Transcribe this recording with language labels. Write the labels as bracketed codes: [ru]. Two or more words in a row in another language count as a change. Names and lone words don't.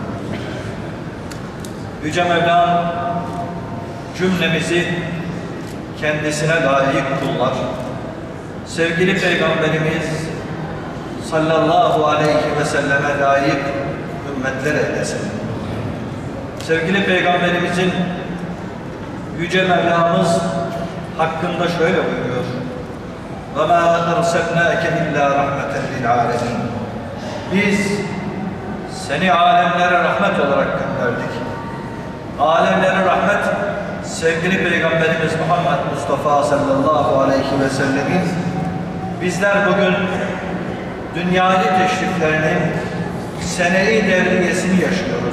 [tr] Yüce Mevlam cümlemizi kendisine layık kullar, sevgili Peygamberimiz [ar] صلى الله عليه وسلم [tr] layık ümmetler eylesin. Sevgili Peygamberimizin Yüce Mevlamız hakkında şöyle buyuruyor: [ar] وَمَا أَرْسَلْنَاكَ إِلَّا رَحْمَةً لِلْعَالَمِينَ. [tr] Biz seni alemlere rahmet olarak gönderdik. Alemlere rahmet, sevgili Peygamberimiz Muhammed Mustafa [ar] صلى الله عليه وسلم [tr] bizler bugün dünyayı teşriflerinin sene-i devriyesini yaşıyoruz.